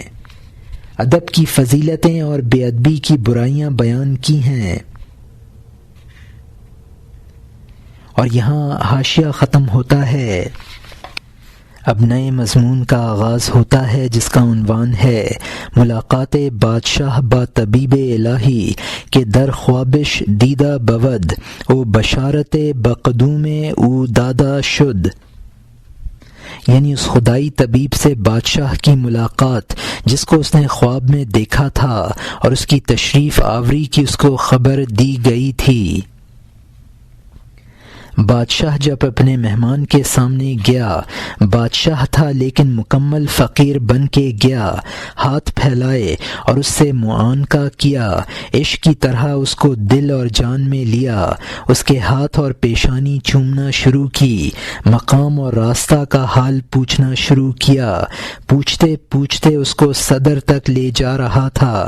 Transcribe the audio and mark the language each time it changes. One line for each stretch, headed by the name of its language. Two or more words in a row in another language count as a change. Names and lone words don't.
Urdu: ادب کی فضیلتیں اور بے ادبی کی برائیاں بیان کی ہیں۔ اور یہاں حاشیہ ختم ہوتا ہے۔ اب نئے مضمون کا آغاز ہوتا ہے جس کا عنوان ہے
Persian: ملاقات بادشاہ با طبیب الہی کہ در خوابش دیدہ بود او بشارت بقدوم او دادا شد،
Urdu: یعنی اس خدائی طبیب سے بادشاہ کی ملاقات جس کو اس نے خواب میں دیکھا تھا اور اس کی تشریف آوری کی اس کو خبر دی گئی تھی۔ بادشاہ جب اپنے مہمان کے سامنے گیا، بادشاہ تھا لیکن مکمل فقیر بن کے گیا، ہاتھ پھیلائے اور اس سے معانقہ کیا، عشق کی طرح اس کو دل اور جان میں لیا، اس کے ہاتھ اور پیشانی چومنا شروع کی، مقام اور راستہ کا حال پوچھنا شروع کیا، پوچھتے پوچھتے اس کو صدر تک لے جا رہا تھا۔